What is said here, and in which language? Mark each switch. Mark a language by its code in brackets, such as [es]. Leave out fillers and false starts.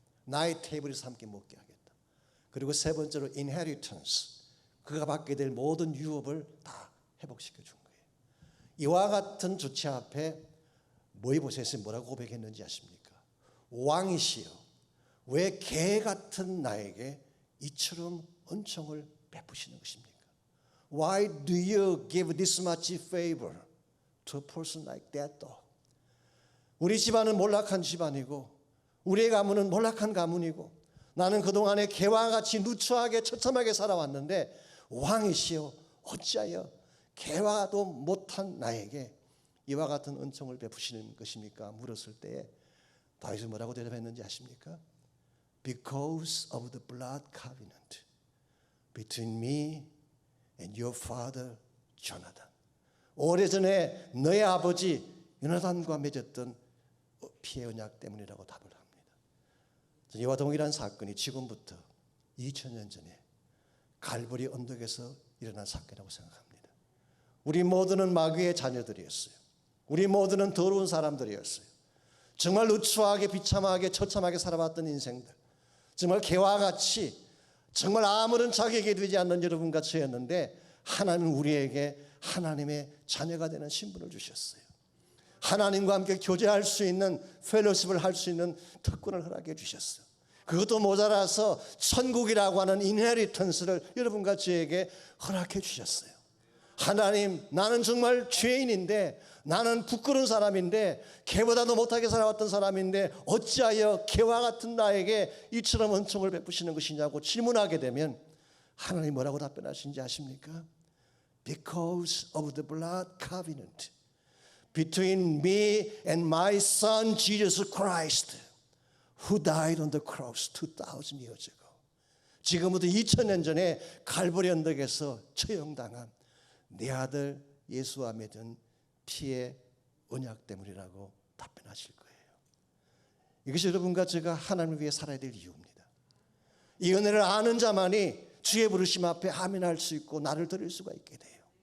[ko] 나의 테이블에서 함께 먹게 하겠다. 그리고 세 번째로 inheritance, 그가 받게 될 모든 유업을 다 회복시켜 준 거예요. 이와 같은 조치 앞에 모이보셋이 뭐라고 고백했는지 아십니까? 왕이시여, 왜 개 같은 나에게 이처럼 은총을 베푸시는 것입니까? [en] Why do you give this much favor to a person like that dog? [ko] 우리 집안은 몰락한 집안이고 우리의 가문은 몰락한 가문이고 나는 그동안에 개와 같이 누추하게 처참하게 살아왔는데 왕이시여 어찌하여 개와도 못한 나에게 이와 같은 은총을 베푸시는 것입니까? 물었을 때에 다윗이 뭐라고 대답했는지 아십니까? [en] Because of the blood covenant between me and your father Jonathan. [ko] 오래전에 너의 아버지 요나단과 맺었던 피의 언약 때문이라고 답을 합니다. 이와 동일한 사건이 지금부터 2000년 전에 갈보리 언덕에서 일어난 사건이라고 생각합니다. 우리 모두는 마귀의 자녀들이었어요. 우리 모두는 더러운 사람들이었어요. 정말 누추하게 비참하게 처참하게 살아왔던 인생들, 정말 개와 같이 정말 아무런 자격이 되지 않는 여러분과 저였는데 하나님은 우리에게 하나님의 자녀가 되는 신분을 주셨어요. 하나님과 함께 교제할 수 있는 펠로십을 할 수 있는 특권을 허락해 주셨어요. 그것도 모자라서 천국이라고 하는 인헤리턴스를 여러분과 저에게 허락해 주셨어요. 하나님, 나는 정말 죄인인데, 나는 부끄러운 사람인데, 개보다도 못하게 살아왔던 사람인데 어찌하여 개와 같은 나에게 이처럼 은총을 베푸시는 것이냐고 질문하게 되면 하나님 뭐라고 답변하시는지 아십니까? [en] Because of the blood covenant between me and my son Jesus Christ, who died on the cross 2,000 years ago. [ko] 지금부터 2000년 전에 갈보리 언덕에서 처형당한 내 아들 예수와 맺은 피의 언약 때문이라고 답변하실 거예요. 이것이 여러분과 제가 하나님을 위해 살아야 될 이유입니다. 이 은혜를 아는 자만이 주의 부르심 앞에 아멘할 수 있고 나를 드릴 수가 있게 돼요.